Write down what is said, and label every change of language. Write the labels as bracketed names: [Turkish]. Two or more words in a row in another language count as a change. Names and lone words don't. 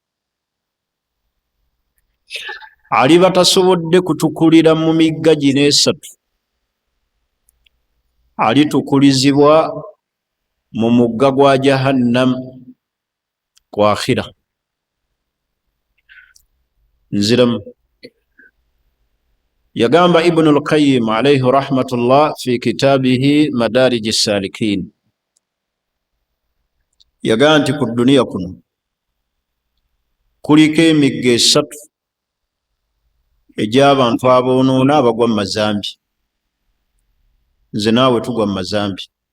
[Ganda] Aliba tasobodde kutukulira mu migga gino esatu alitukulizibwa mu mugga gwa jahannam ku akhira. Nziramu yagamba Ibn al-Qayyim [Arabic] عليه رحمة الله في كتابه [Ganda] Madarij as-Salikin, yagamba nti ku duniya kuno kuliko emigga esatu egy'abantu aboonoona abagwa mu mazambi. Nze naawe tugwa mu mazambi.